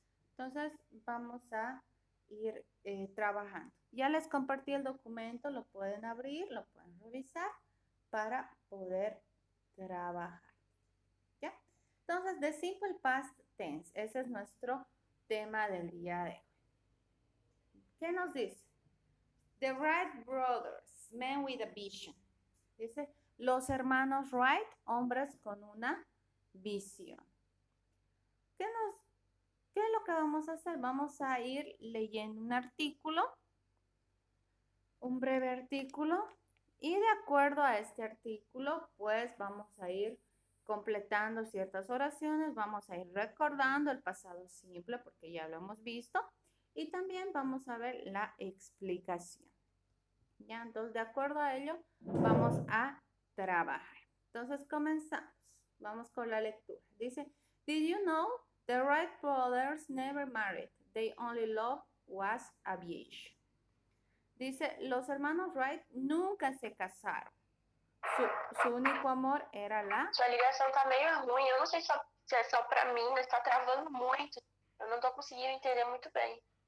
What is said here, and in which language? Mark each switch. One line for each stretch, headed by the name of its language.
Spanish: Entonces vamos a ir trabajando. Ya les compartí el documento, lo pueden abrir, lo pueden revisar para poder trabajar. ¿Ya? Entonces,
English: the simple past tense,
Spanish: ese es nuestro tema del día de hoy. ¿Qué nos dice?
English: The Wright brothers, men with a vision.
Spanish: Dice, los hermanos Wright, hombres con una visión. ¿Qué es lo que vamos a hacer? Vamos a ir leyendo un artículo, un breve artículo, y de acuerdo a este artículo, pues vamos a ir completando ciertas oraciones, vamos a ir recordando el pasado simple porque ya lo hemos visto, y también vamos a ver la explicación. Ya, entonces de acuerdo a ello, vamos a trabajar. Entonces comenzamos. Vamos con la lectura. Dice,
English: did you know the Wright brothers never married? They only love was aviation.
Spanish: Dice, los hermanos Wright nunca se casaron. Su único amor era la...
Portuguese: Sua ligação tá meio ruim, eu não sei se é só pra mim, mas tá travando muito. Eu não tô conseguindo entender muito bem.